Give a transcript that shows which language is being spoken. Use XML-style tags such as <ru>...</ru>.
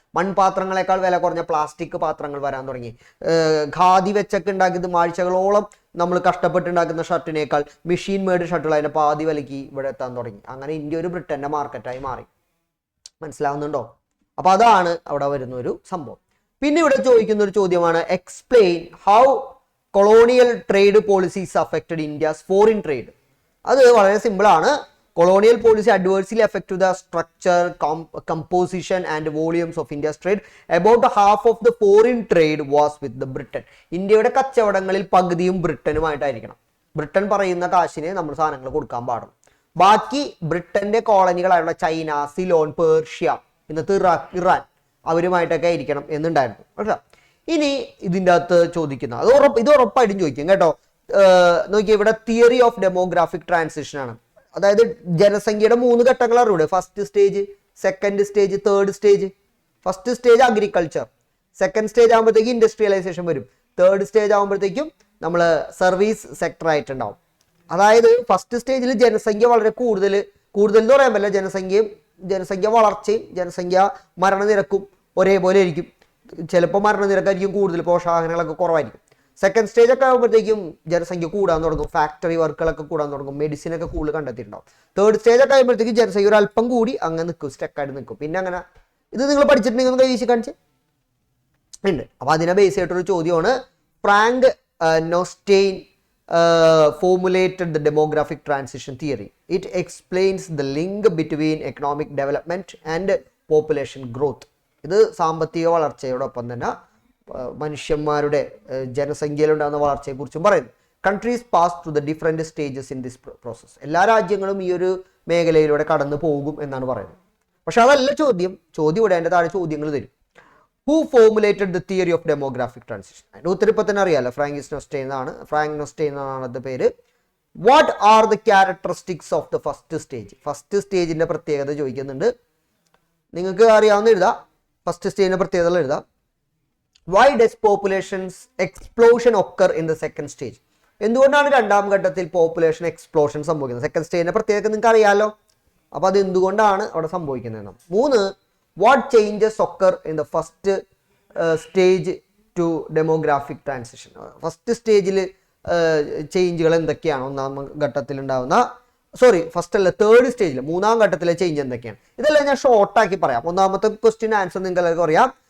<ml>മൺപാത്രങ്ങളെക്കാൾ വില കുറഞ്ഞ പ്ലാസ്റ്റിക് പാത്രങ്ങൾ വരാൻ തുടങ്ങി. ഖാദി വെച്ചൊക്കെ ഉണ്ടാക്കിയത് ആഴ്ചകളോളം നമ്മൾ കഷ്ടപ്പെട്ടുണ്ടാക്കുന്ന ഷർട്ടിനേക്കാൾ മെഷീൻ മെയ്ഡ് ഷർട്ടുകൾ അതിന്റെ പാതി വിലയ്ക്ക് ഇവിടെ എത്താൻ തുടങ്ങി. അങ്ങനെ ഇന്ത്യ ഒരു ബ്രിട്ടന്റെ മാർക്കറ്റായി മാറി. മനസ്സിലാവുന്നുണ്ടോ? അപ്പൊ അതാണ് അവിടെ വരുന്ന ഒരു സംഭവം. പിന്നെ ഇവിടെ ചോദിക്കുന്ന ഒരു ചോദ്യമാണ്,</ml> <en>Explain how colonial trade policies affected India's foreign trade.</en> <ml>അത് വളരെ സിമ്പിൾ ആണ്.</ml> <en>Colonial policy adversely affected the structure, composition and volumes of India's trade. About half of the foreign trade was with the Britain.</en> <ml>ഇന്ത്യയുടെ കച്ചവടങ്ങളിൽ പകുതിയും ബ്രിട്ടനുമായിട്ടായിരിക്കണം. Britain പറയുന്ന കാശിന് നമ്മൾ സാധനങ്ങൾ കൊടുക്കാൻ പാടും. ബാക്കി ബ്രിട്ടന്റെ കോളനികളായുള്ള ചൈന, സിലോൺ, പേർഷ്യ, ഇന്നത്തെ ഇറാൻ അവരുമായിട്ടൊക്കെ ആയിരിക്കണം എന്നുണ്ടായിരുന്നു. കേട്ടോ. ഇനി ഇതിൻ്റെ അകത്ത് ചോദിക്കുന്ന ഇത് ഉറപ്പായിട്ടും ചോദിക്കും കേട്ടോ. നോക്കിയാൽ ഇവിടെ തിയറി ഓഫ് ഡെമോഗ്രാഫിക് ട്രാൻസിഷൻ ആണ്. അതായത് ജനസംഖ്യയുടെ 3 ഘട്ടങ്ങളാണ് ഇവിടെ. First stage, second stage, third stage. First stage agriculture, second stage ആകുമ്പോഴത്തേക്കും ഇൻഡസ്ട്രിയലൈസേഷൻ വരും, തേർഡ് സ്റ്റേജ് ആകുമ്പോഴത്തേക്കും നമ്മൾ സർവീസ് സെക്ടർ ആയിട്ടുണ്ടാവും. അതായത് ഫസ്റ്റ് സ്റ്റേജിൽ ജനസംഖ്യ വളരെ കൂടുതൽ എന്ന് പറയാൻ പറ്റില്ല. ജനസംഖ്യ വളർച്ചയും ജനസംഖ്യ മരണനിരക്കും ഒരേപോലെ ആയിരിക്കും. ചിലപ്പോൾ മരണനിരക്കായിരിക്കും കൂടുതൽ, പോഷകാഹാരങ്ങളൊക്കെ കുറവായിരിക്കും. സെക്കൻഡ് സ്റ്റേജ് ഒക്കെ ആകുമ്പോഴത്തേക്കും ജനസംഖ്യ കൂടാൻ തുടങ്ങും, ഫാക്ടറി വർക്കുകളൊക്കെ കൂടാൻ തുടങ്ങും, മെഡിസിൻ ഒക്കെ കൂടുതൽ കണ്ടെത്തിയിട്ടുണ്ടാവും. തേർഡ് സ്റ്റേജ് ഒക്കെ ആകുമ്പോഴത്തേക്കും ജനസംഖ്യ ഒരു അല്പം കൂടി അങ്ങനെ നിൽക്കും, സ്റ്റക്കായിട്ട് നിൽക്കും. പിന്നെ അങ്ങനെ ഇത് നിങ്ങൾ പഠിച്ചിട്ടുണ്ടെങ്കിൽ ഒന്ന് കൈവീശി കാണിച്ച് ഉണ്ട്. അപ്പൊ അതിനെ ബേസ് ചെയ്തിട്ടൊരു ചോദ്യമാണ്.</ml> <en>Frank Notestein formulated the demographic transition theory. It explains the link between economic development and population growth.</en> <ml>ഇത് സാമ്പത്തിക വളർച്ചയോടൊപ്പം തന്നെ മനുഷ്യന്മാരുടെ ജനസംഖ്യയിലുണ്ടാകുന്ന വളർച്ചയെക്കുറിച്ചും പറയുന്നു.</ml> <en>Countries pass through the different stages in this process.</en> <ml>എല്ലാ രാജ്യങ്ങളും ഈ ഒരു മേഖലയിലൂടെ കടന്നു പോകും എന്നാണ് പറയുന്നത്. പക്ഷെ അതല്ല ചോദ്യം ഇവിടെ അതിൻ്റെ താഴെ ചോദ്യങ്ങൾ തരും.</ml> <en>Who formulated the theory of demographic transition?</en> <ml>അതിൻ്റെ ഉത്തരം ഇപ്പം തന്നെ അറിയാലോ, ഫ്രാങ്ക് നോസ്റ്റെയിൻ എന്നാണ് അത് പേര്.</ml> <en>What are the characteristics of the first stage?</en> <ml>First സ്റ്റേജിന്റെ പ്രത്യേകത ചോദിക്കുന്നുണ്ട്. നിങ്ങൾക്ക് അറിയാവുന്ന എഴുതാം, ഫസ്റ്റ് സ്റ്റേജിന്റെ പ്രത്യേകതകൾ എഴുതാം.</ml> <en>Why does population's explosion occur in the second stage?</en> <ml>എന്തുകൊണ്ടാണ് രണ്ടാം ഘട്ടത്തിൽ പോപ്പുലേഷൻ എക്സ്പ്ലോഷൻ സംഭവിക്കുന്നത്? സെക്കൻഡ് സ്റ്റേജിന്റെ പ്രത്യേകത നിങ്ങൾക്ക് അറിയാലോ. അപ്പൊ അത് എന്തുകൊണ്ടാണ് അവിടെ സംഭവിക്കുന്നത്?</ml> <en>3, what changes occur in the first stage to demographic transition?</en> <ml>First സ്റ്റേജിൽ ചേഞ്ചുകൾ എന്തൊക്കെയാണ്? ഒന്നാം ഘട്ടത്തിൽ ഉണ്ടാവുന്ന ഫസ്റ്റ് അല്ല, തേർഡ് സ്റ്റേജിൽ 3-ാം ഘട്ടത്തിലെ ചേഞ്ച് എന്തൊക്കെയാണ്? ഇതെല്ലാം ഞാൻ ഷോർട്ടാക്കി പറയാം. ഒന്നാമത്തെ ക്വസ്റ്റ്യൻ ആൻസർ നിങ്ങൾക്ക് എല്ലാവർക്കും അറിയാം.</ml>